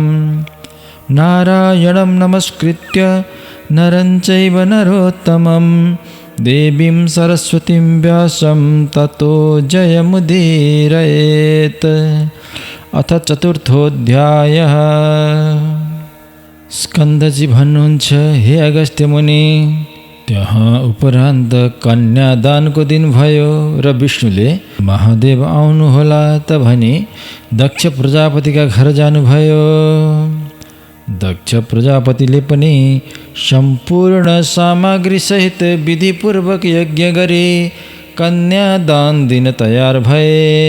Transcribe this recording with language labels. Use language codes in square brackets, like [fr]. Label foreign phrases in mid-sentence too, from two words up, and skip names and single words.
[sa] नारायणं नमस्कृत्य नरं चैव नरोत्तमं देवीं सरस्वतीं व्यासं ततो जयमुदीरयेत्। अथ चतुर्थोऽध्यायः। [ne] स्कन्दजी भन्नुहुन्छ, हे अगस्त्य मुनि, त्यहाँ उपरान्त कन्यादानको दिन भयो र विष्णुले महादेव आउनुहोला त भनी दक्ष प्रजापतिका घर जानुभयो। दक्ष प्रजापतिले पनि सम्पूर्ण सामग्रीसहित विधिपूर्वक यज्ञ गरी कन्यादान दिन तयार भए।